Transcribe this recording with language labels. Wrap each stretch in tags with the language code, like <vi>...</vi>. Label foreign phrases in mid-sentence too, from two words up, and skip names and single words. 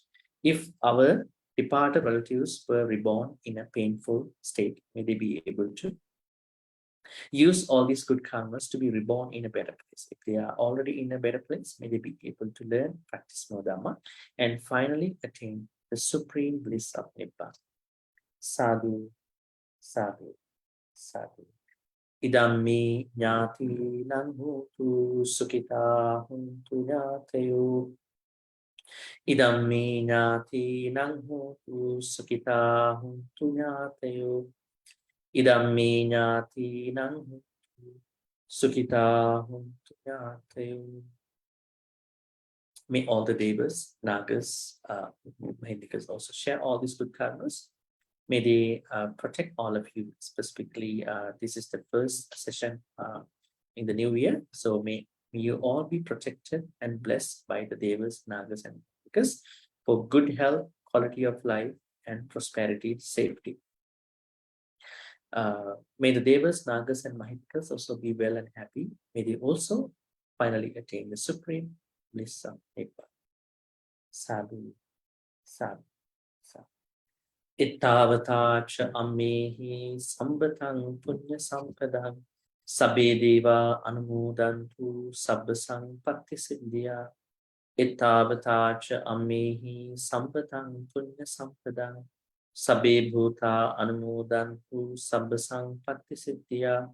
<en>If our departed relatives were reborn in a painful state, may they be able to use all these good karmas to be reborn in a better place. If they are already in a better place, may they be able to learn, practice more Dhamma, and finally attain the supreme bliss of Nibbana.</en> <pi>Sadhu, sadhu, sadhu. Idammi ñāti naṁ hotu sukhita huntu ñātayo. Idammi ñāti naṁ hotu sukhita huntu ñātayo. Idammi ñāti naṁ hotu sukhita huntu ñātayo.</pi> <en>May all the devas, nagas, Mahindikas also share all these good karmas. May they protect all of you. Specifically, this is the first session in the new year. So may you all be protected and blessed by the devas, nagas, and Mahindikas for good health, quality of life, and prosperity, safety. May the devas, nagas, and Mahindikas also be well and happy. May they also finally attain the supreme bliss of Nibbana.</en> <pi>Sadhu, sadhu, sadhu. Ittavata cha ammehi sambatang punya sampadang sabbe deva anumodantu sabba sampatti siddhya. Ittavata cha ammehi sambatang punya sampadang sabbe bhuta anumodantu sabba sampatti siddhya.</pi>